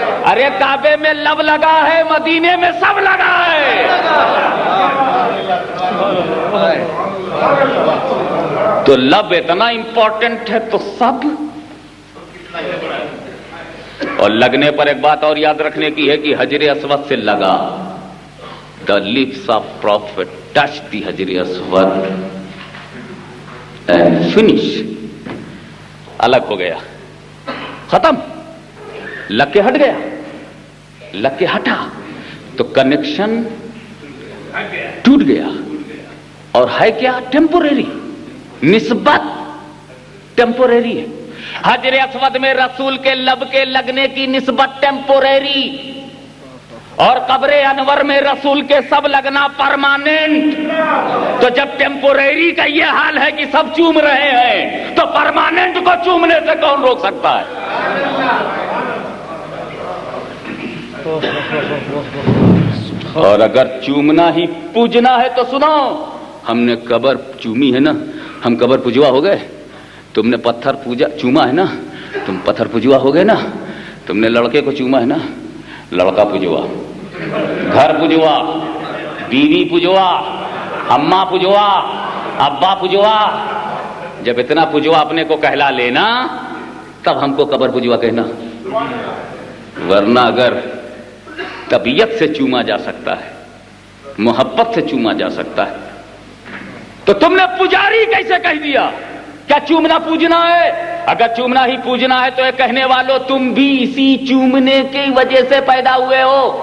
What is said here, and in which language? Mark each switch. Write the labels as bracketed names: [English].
[Urdu] ارے کعبے میں لب لگا ہے، مدینے میں سب لگا ہے. تو لب اتنا امپورٹنٹ ہے تو سب. اور لگنے پر ایک بات اور یاد رکھنے کی ہے کہ حجر اسود سے لگا. [English] The lips of Prophet touched the حجر اسود and finish. [Urdu] الگ ہو گیا، ختم، لگ کے ہٹ گیا. لگ کے ہٹا تو کنیکشن ٹوٹ گیا. اور ہے کیا؟ ٹیمپوریری، نسبت ٹیمپوریری ہے. حجر اسود میں رسول کے لب کے لگنے کی نسبت ٹیمپوریری، اور قبر انور میں رسول کے سب لگنا پرماننٹ. تو جب ٹیمپوریری کا یہ حال ہے کہ سب چوم رہے ہیں تو پرماننٹ کو چومنے سے کون روک سکتا ہے؟ اور اگر چومنا ہی پوجنا ہے تو سنو، ہم نے قبر چومی ہے نا، ہم قبر پجوا ہو گئے. تم نے پتھر پوجا چوما ہے نا، تم پتھر پجوا ہو گئے نا. تم نے لڑکے کو چوما ہے نا، لڑکا پجوا. گھر پجوا، بیوی پجوا، اماں پجوا، ابا پجوا. جب اتنا پجوا اپنے کو کہلا لینا تب ہم کو قبر پجوا کہنا. ورنہ اگر طبیعت سے چوما جا سکتا ہے، محبت سے چوما جا سکتا ہے، تو تم نے پجاری کیسے کہہ دیا؟ کیا چومنا پوجنا ہے؟ اگر چومنا ہی پوجنا ہے تو یہ کہنے والوں تم بھی اسی چومنے کی وجہ سے پیدا ہوئے ہو.